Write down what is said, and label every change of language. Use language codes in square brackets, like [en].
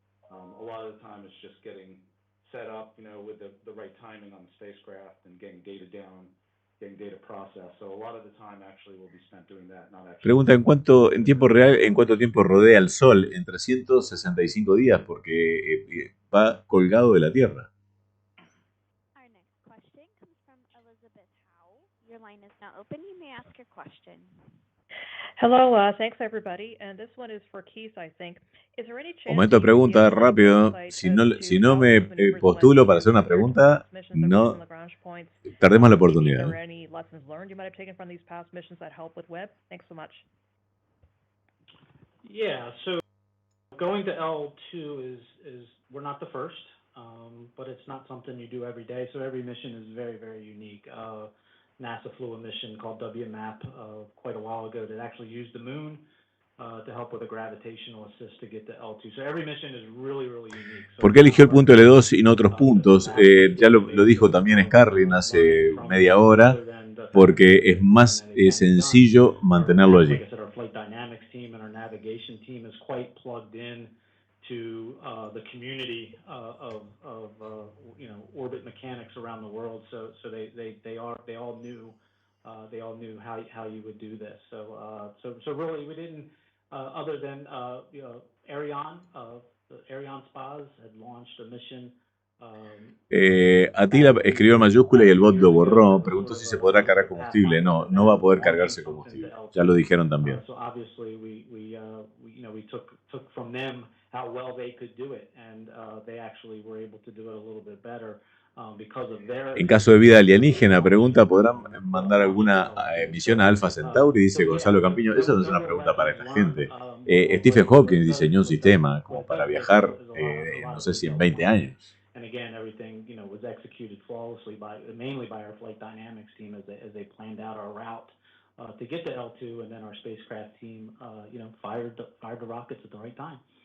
[en] A lot of the time it's just getting set up, you know, with the right timing on the spacecraft and getting data down, getting data processed. So a lot of the time actually will be spent doing that, not actually. [es] Pregunta en tiempo real, ¿en cuánto tiempo rodea el Sol? En 365 días, porque va colgado de la Tierra. [en] Our next question comes from Elizabeth Howe. Your line is now open. You may ask your question. Hello, thanks everybody, and this one is for Keith, I think. Is there any chance? [es] Momento de pregunta, rápido. Si no me postulo para hacer una pregunta, no perdemos la oportunidad. [en] Are there any lessons learned you might have taken from these past missions that help with Webb? Thanks so much. Yeah, so going to L2 is we're not the first, but it's not something you do every day. So every mission is very, very unique. NASA flew a mission called WMAP quite a while ago that actually used the moon to help with a gravitational assist to get to L2. So every mission is really, really unique. [es] ¿Por qué eligió el punto L2 y no otros puntos? Ya lo dijo también Scarlett hace media hora, porque es más sencillo mantenerlo allí. [en] Our flight dynamics team and our navigation team is quite plugged in to the community of you know, orbit mechanics around the world. So they all knew how you would do this. So really we didn't other than you know, the Ariane spas had launched a mission. [es] Atila escribió en mayúscula y el bot lo borró. Preguntó si se podrá cargar combustible. No va a poder cargarse combustible. Ya lo dijeron también. [en] So obviously we you know, we took from them how well they could do it, and they actually were able to do it a little bit better because of their. [es] En caso de vida alienígena, pregunta, ¿podrán mandar alguna misión a Alpha Centauri? Dice Gonzalo Campiño. Esa no es una pregunta para esta gente. Stephen Hawking diseñó un sistema como para viajar, no sé si en 20 años. [en] And again, everything, you know, was executed flawlessly mainly by our flight dynamics team as they planned out our route to get to L2, and then our spacecraft team, you know, fired the rockets at the right time.